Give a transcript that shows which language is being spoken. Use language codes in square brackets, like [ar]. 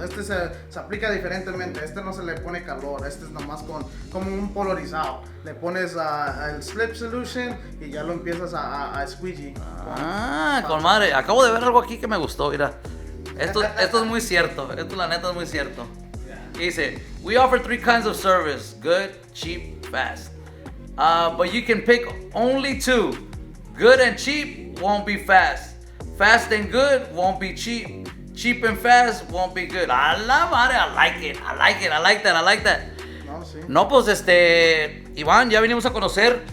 [es] Este se aplica diferentemente. Este no se le pone calor. Este es nomás como un polarizado. Le pones el slip solution y ya lo empiezas a squeegee. Con madre. Acabo de ver algo aquí que me gustó, mira. Esto es muy cierto. Esto la neta es muy cierto. [en] Dice, we offer 3 kinds of service: good, cheap, fast. But you can pick only 2. Good and cheap won't be fast. Fast and good won't be cheap. Cheap and fast won't be good. [es] A la madre, [en] I like it. I like that. [es] No, sí. No, pues Iván, ya vinimos a conocer.